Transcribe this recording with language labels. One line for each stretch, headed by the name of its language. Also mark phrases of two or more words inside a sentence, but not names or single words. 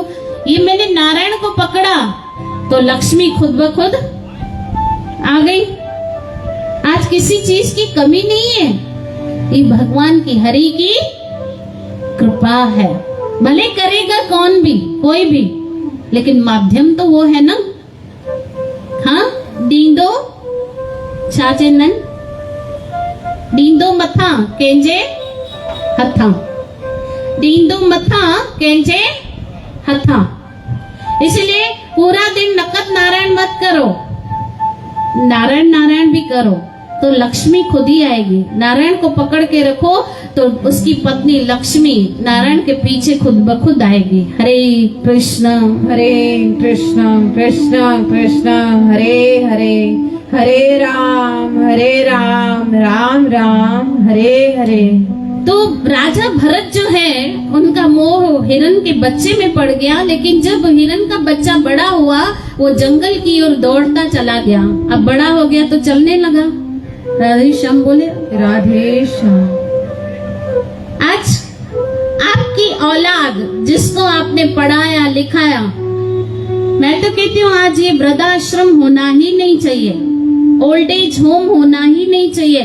Hindi: ये मैंने नारायण को पकड़ा तो लक्ष्मी खुद ब खुद आ गई। आज किसी चीज की कमी नहीं है, ये भगवान की, हरि की कृपा है। भले करेगा कौन भी, कोई भी, लेकिन माध्यम तो वो है ना। हाँ,
Sindhi: डींदो छा चेंदा, डींदो मथा कंहिंजे हथां, डींदो मथा कंहिंजे हथां।
Hindi: इसलिए पूरा दिन नकद नारायण मत करो, नारायण नारायण भी करो तो लक्ष्मी खुद ही आएगी। नारायण को पकड़ के रखो तो उसकी पत्नी लक्ष्मी नारायण के पीछे खुद ब खुद आएगी। हरे कृष्ण कृष्ण कृष्ण हरे हरे, हरे राम राम राम हरे हरे। तो राजा भरत जो है, उनका मोह हिरन के बच्चे में पड़ गया, लेकिन जब हिरन का बच्चा बड़ा हुआ, वो जंगल की ओर दौड़ता चला गया। अब बड़ा हो गया तो चलने लगा। राधे श्याम बोले राधे श्याम। आज आपकी औलाद जिसको आपने पढ़ाया लिखाया, मैं तो कहती हूँ आज ये वृद्धाश्रम होना ही नहीं चाहिए,
English: old age home
Hindi: होना ही नहीं चाहिए।